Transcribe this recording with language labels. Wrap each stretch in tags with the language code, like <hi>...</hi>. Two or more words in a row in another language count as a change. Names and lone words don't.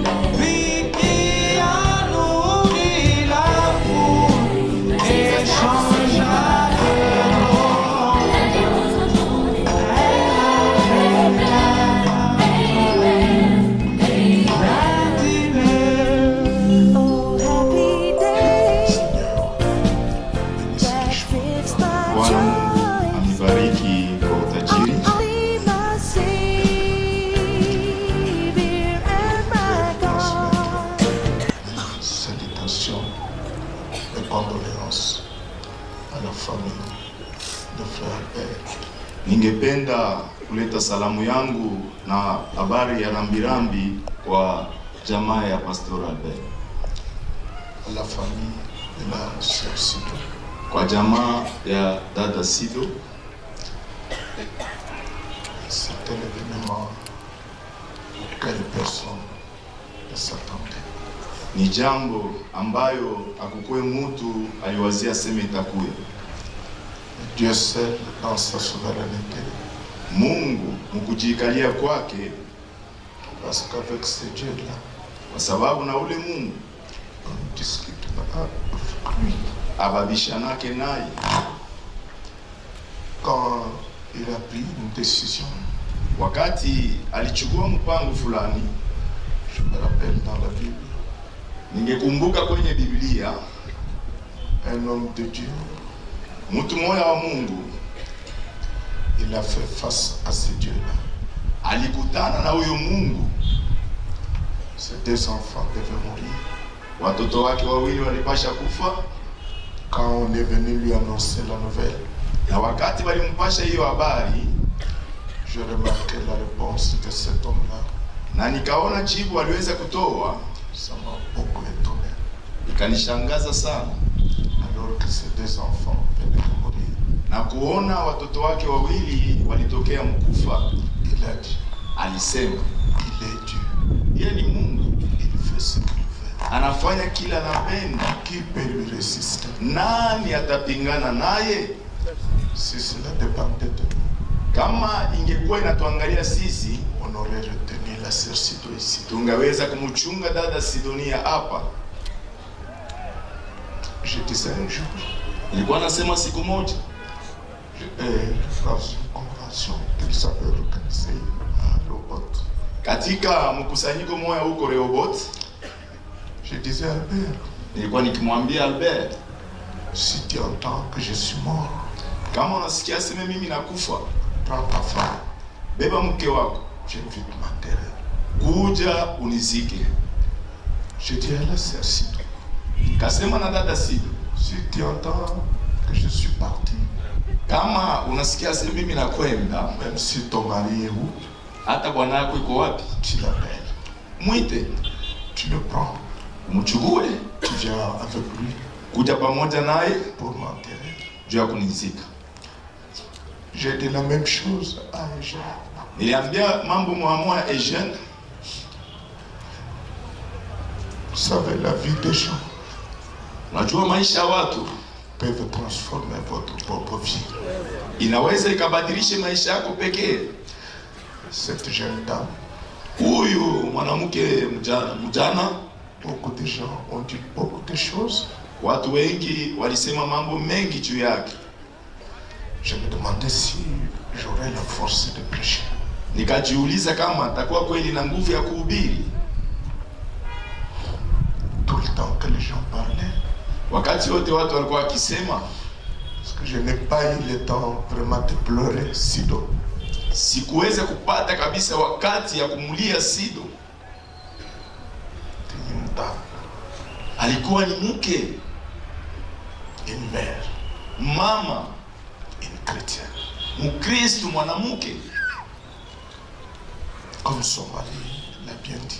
<fr>Lui qui a nourri la foule et changea de l'eau en vin. Viens dîner.</fr> <en>Oh, happy day that fits my Bwana joy.</en> <sw>amebariki kwa utajiri.</sw> <en>Only my Savior and my God.</en> <fr>Salutations et condoléances à la famille de Frère Albert.</fr> <sw>Ningependa kuleta salamu yangu na habari ya rambirambi kwa jamaa ya Pastor Albert,</sw> <fr>À la famille de la sœur Sido.</fr> <sw>kwa jamaa ya dada Sido.</sw> <fr>C'était l'événement auquel personne ne s'attendait.</fr> <sw>Ni jambo ambayo akukuwe mtu aliwazia sema itakuwe.</sw> <fr>Dieu seul, dans sa souveraineté,</fr> <sw>Mungu mkujikalia kwake,</sw> <fr>parce qu'avec ce Dieu-là,</fr> <sw>kwa sababu na ule Mungu</sw> <fr>on ne discute pas avec lui.</fr> <sw>ababishanake naye.</sw> <fr>Quand il a pris une décision,</fr> <sw>Wakati alichukua mpango fulani,</sw> <fr>je me rappelle dans la Bible,</fr> <sw>ningekumbuka kwenye Biblia,</sw> <fr>un homme de Dieu,</fr> <sw>mtu mmoja wa Mungu</sw> <fr>il a fait face à ce Dieu-là.</fr> <sw>alikutana na huyo Mungu.</sw> <fr>Ses deux enfants devaient mourir.</fr> <sw>Watoto wake wawili walipasha kufa,</sw> <fr>Quand on est venu lui annoncer la nouvelle,</fr> <sw>na wakati walimpasha hiyo habari,</sw> <fr>je remarquais la réponse de cet homme-là.</fr> <sw>na nikaona jibu aliweza kutoa,</sw> <fr>Ça m'a beaucoup étonné.</fr> <sw>ikanishangaza sana,</sw> <fr>Alors que ces deux enfants venaient de mourir,</fr> <sw>na kuona watoto wake wawili walitokea mkufa.</sw> <fr>il a dit,</fr> <sw>Alisema</sw> <fr>il est Dieu.</fr> <sw>yeye ni Mungu,</sw> <fr>Il fait ce qu'il veut.</fr> <sw>anafanya kila anapenda.</sw> <fr>Qui peut lui résister?</fr> <sw>Nani atapingana naye?</sw> <fr>Si cela dépendait de nous,</fr> <sw>Kama ingekuwa inatuangalia sisi,</sw> <fr>on aurait retenu la sœur Sido ici.</fr> <sw>tungeweza kumchunga dada Sidonia hapa.</sw> <fr>Je disais un jour,</fr> <sw>Nilikuwa nasema siku moja</sw> <fr>dans une convention qu'ils avaient organisée à Robot,</fr> <sw>katika mkusanyiko moja huko Rehoboth,</sw> <fr>je disais à Albert,</fr> <sw>nilikuwa nikimwambia Albert,</sw> <fr>si tu entends que je suis mort,</fr> <sw>kama unasikia sema mimi nakufa,</sw> <fr>prends ta femme,</fr> <sw>beba mke wako,</sw> <fr>j'invite m'enterrer.</fr> <sw>kuja unizike.</sw> <fr>Je dis à la sœur Sido,</fr> <sw>Kasema na dada Sido,</sw> <fr>si tu entends que je suis parti,</fr> <sw>kama unasikia sema mimi nakwenda,</sw> <fr>même si ton mari est où,</fr> <sw>hata bwana yako iko wapi,</sw> <fr>tu l'appelles,</fr> <sw>mwite,</sw> <fr>tu le prends,</fr> <sw>mchukue,</sw> <fr>tu viens avec lui</fr> <sw>kuja pamoja naye</sw> <fr>pour m'enterrer.</fr> <sw>juu ya kunizika.</sw> <fr>J'ai dit la même chose à Eugène.</fr> <sw>Niliambia mambo mwamoya Eugene,</sw> <fr>Vous savez, la vie des gens</fr> <sw>Unajua maisha ya watu</sw> <fr>peuvent transformer votre propre vie.</fr> <sw>inaweza ikabadilishe maisha yako pekee.</sw> <fr>Cette jeune dame,</fr> <sw>Huyu mwanamke mjana,</sw> <fr>beaucoup de gens ont dit beaucoup de choses.</fr> <sw>watu wengi walisema mambo mengi juu yake.</sw> <fr>Je me demandais si j'aurais la force de prêcher.</fr> <sw>Nikajiuliza kama atakuwa kweli na nguvu ya kuhubiri.</sw> <fr>Tout le temps que les gens parlaient,</fr> <sw>Wakati wote watu walikuwa wakisema,</sw> <fr>parce que je n'ai pas eu le temps vraiment de pleurer Sido.</fr> <sw>sikuweza kupata kabisa wakati ya kumulia Sido.</sw> <fr>C'est une dame,</fr> <sw>Alikuwa ni mke,</sw> <fr>une mère,</fr> <sw>mama,</sw> <fr>une chrétienne.</fr> <sw>Mkristo, mwanamke.</sw> <fr>Comme son mari l'a bien dit,</fr>